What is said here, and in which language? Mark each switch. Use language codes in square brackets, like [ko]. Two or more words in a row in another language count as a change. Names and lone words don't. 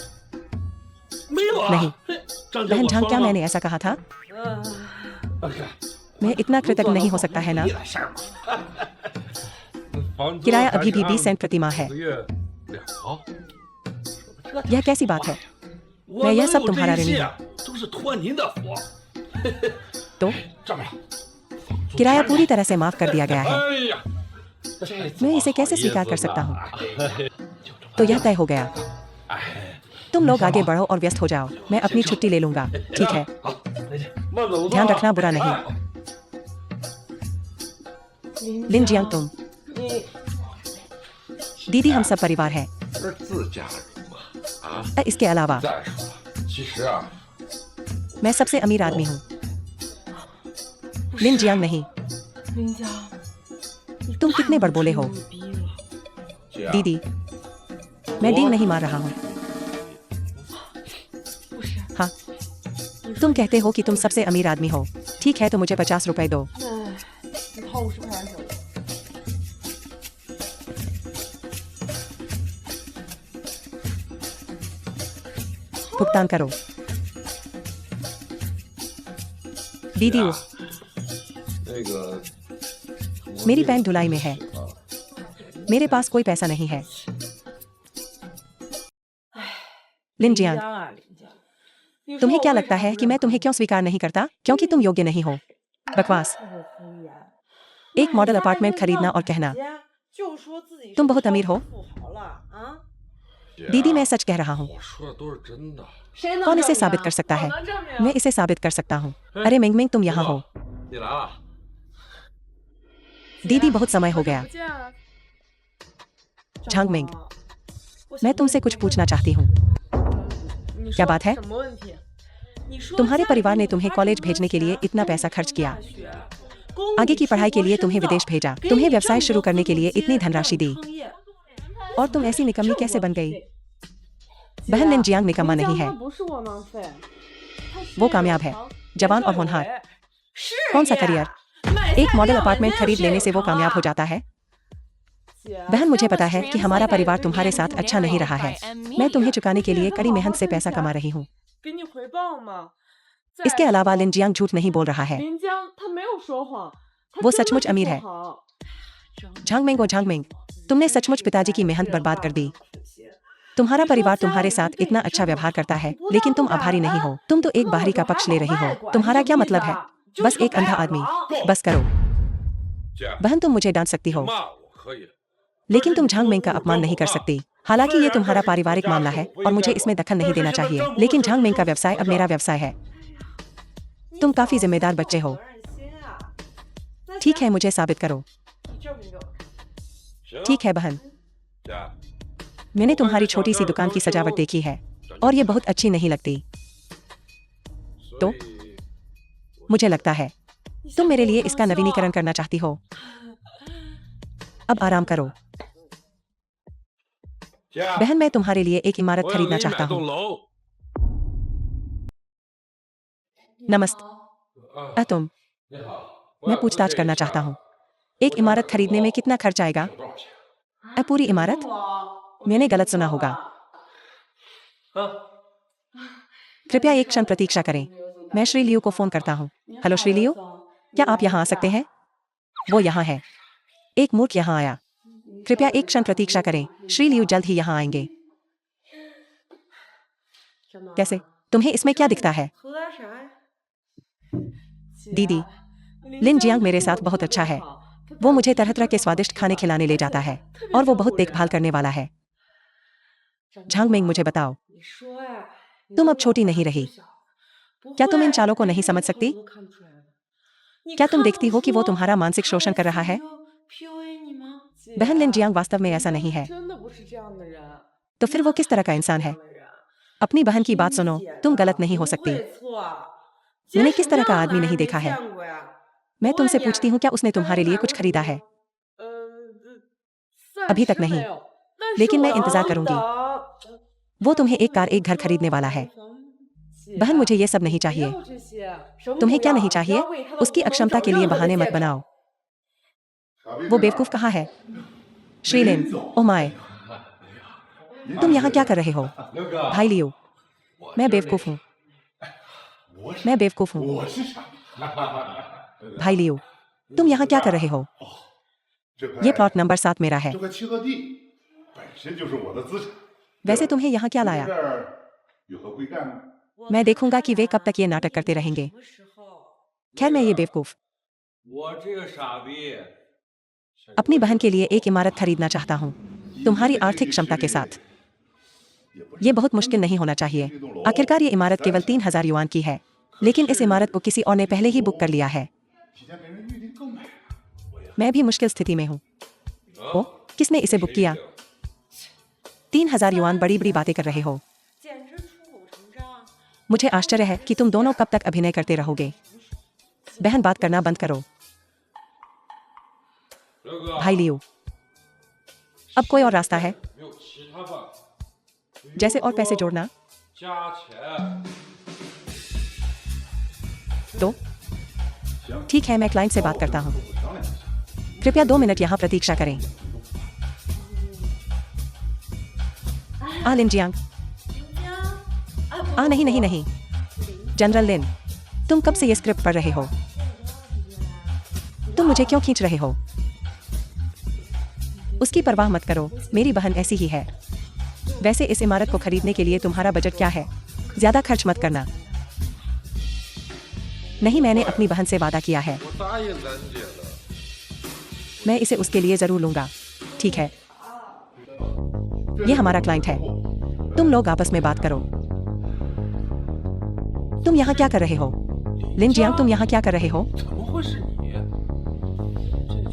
[hi] नहीं बहन झांग, क्या मैंने ऐसा कहा था? मैं इतना कृतज्ञ नहीं हो सकता है ना? किराया अभी भी 20 सेंट प्रति माह है। यह कैसी बात है? मैं यह सब तुम्हारा ऋणी हूँ। [zh] 都是托您的福。 [hi] तो [zh] 这么了， [hi] किराया पूरी तरह से माफ कर दिया गया है। [zh] 哎呀， [hi] मैं इसे कैसे स्वीकार कर सकता हूँ? तो यह तय हो गया। तुम लोग आगे बढ़ो और व्यस्त हो जाओ। मैं अपनी छुट्टी ले लूंगा। ठीक है, [zh] 慢走， [hi] ध्यान रखना बुरा नहीं। लिन जियांग तुम, दीदी हम सब परिवार हैं। [zh] 不是自家人吗？啊， [hi] इसके अलावा [zh] 再说了，其实啊， [hi] मैं सबसे अमीर आदमी हूँ। लिन जियांग नहीं। [zh] 林佳， [hi] तुम कितने बड़बोले हो [zh] 逼了。姐啊 [hi] दीदी। मैं डींग नहीं मार रहा हूँ। हाँ, तुम कहते हो कि तुम सबसे अमीर आदमी हो। ठीक है, तो मुझे 50 रुपए दो। [zh] 哎，你掏50块钱给我。 [hi] भुगतान करो। दीदी वो [zh] 那个 [hi] मेरी पैंट धुलाई में है। मेरे पास कोई पैसा नहीं है। लिन जियांग, [zh] 啊，林佳，你说 [hi] तुम्हें [zh] 我 [hi] क्या [zh] 为 [hi] लगता [zh] 啥 [hi] है [zh] 不 [hi] कि मैं [zh] 让 [hi] तुम्हें क्यों स्वीकार नहीं करता? क्योंकि तुम योग्य नहीं हो। बकवास। [zh] 太会敷衍 [hi] एक मॉडल अपार्टमेंट खरीदना और कहना [zh] 就说自己 [hi] तुम [zh] 是 [hi] बहुत अमीर हो। [zh] 富豪了啊？ [hi] दीदी मैं सच कह रहा हूँ। [zh] 我说的都是真的。谁能 [hi] कौन इसे [zh] 证明 [hi] साबित [zh] 啊 [hi] कर सकता [zh] 我 [hi] है? [zh] 能证明 [hi] मैं इसे साबित कर सकता हूँ। अरे मिंग मिंग तुम यहाँ हो। [zh] 你来了。 [hi] दीदी बहुत समय हो गया। [zh] 不见了。 [hi] झांग मिंग, [zh] 我 [hi] मैं [zh] 想 [hi] तुमसे [zh] 问 [hi] कुछ [zh] 你 [hi] पूछना चाहती हूँ। [zh] 你 [hi] क्या [zh] 说 [hi] बात है? [zh] 什么问题？你说 [hi] तुम्हारे [zh] 家 [hi] परिवार [zh] 里 [hi] ने [zh] 给 [hi] तुम्हें [zh] 发 [hi] कॉलेज [zh] 这么多 [hi] भेजने के लिए [zh] 钱 [hi] इतना [zh] 供你 [hi] पैसा [zh] 上 [hi] खर्च किया। [zh] 大学供 [hi] आगे [zh] 你 [hi] की [zh] 出 [hi] पढ़ाई के [zh] 国 [hi] लिए [zh] 深 [hi] तुम्हें [zh] 造 [hi] विदेश भेजा। [zh] 给 [hi] तुम्हें [zh] 你 [hi] व्यवसाय [zh] 这么 [hi] शुरू [zh] 多 [hi] करने [zh] 资 [hi] के [zh] 本 [hi] लिए [zh] 金 [hi] इतनी [zh] 让 [hi] धनराशि [zh] 你 [hi] दी [zh] 创业 [hi] और तुम ऐसी निकम्मी [zh] 这 [hi] कैसे [zh] 我 [hi] बन [zh] 能 [hi] गई? [zh] 费 [hi] बहन लिन [zh] 姐 [hi] जियांग निकम्मा [zh] 林 [hi] नहीं [zh] 江 [hi] है। [zh] 他不是窝囊废，他事 [hi] वो [zh] 业有 [hi] कामयाब है, [zh] 成 [hi] जवान [zh] 年 [hi] और [zh] 少有 [hi] होनहार। [zh] 为。事 [hi] कौन सा [zh] 业 [hi] करियर? [zh] 买 [hi] एक [zh] 菜 [hi] मॉडल [zh] 没有 [hi] अपार्टमेंट [zh] 人 [hi] खरीद [zh] 事业 [hi] लेने से [zh] 有 [hi] वो [zh] 成 [hi] कामयाब [zh] 啊 [hi] हो जाता है? [zh] 姐 [hi] बहन मुझे [en] Film [hi] पता [en] was [hi] है कि हमारा परिवार [en] translated [hi] तुम्हारे [en] into [hi] साथ अच्छा नहीं [en] Mandarin [hi] रहा है। [en] by M [hi] मैं तुम्हें [en] Media. [hi] चुकाने के लिए [zh] 不 [hi] कड़ी [zh] 是 [hi] मेहनत से [zh] 好好 [hi] पैसा [zh] 挣 [hi] कमा [zh] 钱 [hi] रही हूँ। [zh] 给你回报吗？ [hi] इसके [zh] 再 [hi] अलावा [zh] 说 [hi] लिन जियांग झूठ नहीं बोल रहा है। [zh] 林江他没有说谎，他 [hi] वो [zh] 真的 [hi] सचमुच [zh] 是 [hi] अमीर [zh] 富 [hi] है। [zh] 豪。 [hi] झांग मिंग ओ झांग मिंग, तुमने सचमुच पिताजी की मेहनत बर्बाद कर दी। तुम्हारा परिवार तुम्हारे साथ इतना अच्छा व्यवहार करता है, लेकिन तुम आभारी नहीं हो। तुम तो एक बाहरी का पक्ष ले रही हो। तुम्हारा क्या मतलब है? बस एक अंधा आदमी। बस करो। [zh] 姐， [hi] बहन तुम मुझे डांट सकती हो, [zh] 骂我可以， [hi] लेकिन तुम झांग मिंग का अपमान नहीं कर सकती। हालांकि ये तुम्हारा पारिवारिक मामला है और मुझे इसमें दखल नहीं देना चाहिए, लेकिन झांग मिंग का व्यवसाय अब मेरा व्यवसाय है। तुम काफी जिम्मेदार बच्चे हो। [zh] 责任心啊！那 [hi] ठीक [zh] 行 [hi] है, मुझे साबित करो। [zh] 你证明给我看。行。 [hi] ठीक है बहन, [zh] 姐， [hi] मैंने तुम्हारी छोटी सी दुकान की सजावट देखी है और ये बहुत अच्छी नहीं लगती। [zh] 所 [hi] तो [zh] 以 [hi] मुझे लगता है तुम मेरे लिए इसका नवीनीकरण करना चाहती हो। अब आराम करो। [zh] 姐， [hi] बहन मैं तुम्हारे लिए एक इमारत [zh] 我要给 [hi] खरीदना [zh] 你买 [hi] चाहता [zh] 栋 [hi] हूँ। [zh] 楼。 [hi] नमस्ते। [zh] 啊， [hi] तुम, [zh] 你好， [hi] मैं पूछताछ करना चाहता हूँ। एक इमारत खरीदने में कितना खर्च आएगा? [zh] 多少钱？ [hi] पूरी इमारत? मैंने गलत सुना होगा। [zh] 啊， [hi] कृपया एक क्षण प्रतीक्षा करें। मैं श्री लियू को फोन करता हूँ। हेलो श्री लियू, क्या आप यहाँ आ सकते हैं? वो यहाँ है। एक मूर्ख यहाँ आया। कृपया एक क्षण प्रतीक्षा करें। श्री लियू जल्द ही यहाँ आएंगे। कैसे? तुम्हें इसमें क्या दिखता है? [zh] 喝点啥呀？ [hi] दीदी, लिन जियांग मेरे साथ बहुत अच्छा है। वो मुझे तरह तरह के स्वादिष्ट खाने खिलाने ले जाता है और वो बहुत देखभाल करने वाला है। झांग मिंग मुझे बताओ, [zh] 你说呀， [hi] तुम अब छोटी नहीं रही। क्या तुम इन चालों को नहीं समझ सकती? क्या तुम देखती हो कि वो तुम्हारा मानसिक शोषण कर रहा है? बहन लिन जियांग वास्तव में ऐसा नहीं है। [zh] 真的不是这样的人。 [hi] तो फिर वो किस तरह का इंसान है? अपनी बहन की बात सुनो, तुम गलत नहीं हो सकती। [zh] 不会错 [hi] मैंने किस तरह का आदमी नहीं देखा है? [zh] 见过呀 [hi] मैं तुमसे पूछती हूँ, क्या उसने तुम्हारे लिए कुछ खरीदा है? [zh] 暂 [hi] अभी तक [zh] 时 [hi] नहीं। [zh] 没有但是 [hi] लेकिन मैं [zh] 我 [hi] इंतजार [zh] 要 [hi] करूंगी। [zh] 等 [hi] वो तुम्हें एक कार एक घर खरीदने वाला है। बहन मुझे ये सब नहीं [zh] 不 [hi] चाहिए। [zh] 要这些，什么 [hi] तुम्हें [zh] 不 [hi] क्या [zh] 要 [hi] नहीं [zh] 不 [hi] चाहिए? [zh] 要为他的 [hi] उसकी [zh] 无能 [hi] अक्षमता [zh] 找 [hi] के लिए [zh] 任何的 [hi] बहाने मत [zh] 借口 [hi] बनाओ। वो बेवकूफ कहाँ है? श्रीलिन, [en] oh my, [hi] तुम यहाँ क्या कर रहे हो? [zh] 刘哥， [hi] भाई लियो, मैं बेवकूफ हूँ। [zh] 我是 [hi] मैं बेवकूफ हूँ। [zh] 我是傻， [hi] भाई लियो, तुम यहाँ क्या कर रहे हो? [zh] 这 [hi] ये [zh] 块 [en] plot number [hi] 7 मेरा है। [zh] 这块契合地本身就是我的资产， [hi] वैसे तुम्हें यहाँ क्या [zh] 这 [hi] लाया? [zh] 儿有何贵干呢？ [hi] मैं देखूंगा कि वे कब तक ये नाटक करते रहेंगे। खैर, मैं ये बेवकूफ [zh] 我这个傻逼， [hi] अपनी बहन के लिए एक इमारत खरीदना चाहता हूँ, तुम्हारी आर्थिक क्षमता के साथ। ये बहुत मुश्किल नहीं होना चाहिए। आखिरकार ये इमारत केवल 3000 युआन की है, लेकिन इस इमारत को किसी और ने पहले ही बुक कर लिया है। मैं भी मुश्किल स्थिति में हूँ। ओ, किसने इसे बुक किया? 3000 युआन, बड़ी बड़ी बातें कर रहे हो। मुझे आश्चर्य है कि तुम दोनों कब तक अभिनय करते रहोगे। बहन, बात करना बंद करो। भाई लियो, अब कोई और रास्ता है? [zh] 没有其他办法。 [hi] जैसे और पैसे जोड़ना? [zh] 加钱。 [hi] तो ठीक है, मैं क्लाइंट से बात करता हूँ। कृपया 2 मिनट यहाँ प्रतीक्षा करें। लिन जियांग। नहीं नहीं नहीं, जनरल लिन, तुम कब से ये स्क्रिप्ट पढ़ रहे हो? तुम मुझे क्यों खींच रहे हो? उसकी परवाह मत करो, मेरी बहन ऐसी ही है। वैसे इस इमारत को खरीदने के लिए तुम्हारा बजट क्या है? ज्यादा खर्च मत करना। नहीं, मैंने अपनी बहन से वादा किया है। [zh] 我答应咱姐了。 [hi] मैं इसे उसके लिए जरूर लूंगा। ठीक है, ये हमारा क्लाइंट है। तुम लोग आपस में बात करो। तुम यहाँ क्या कर रहे हो? लिन जियांग, तुम यहाँ क्या कर रहे हो? [zh] 怎么会是你？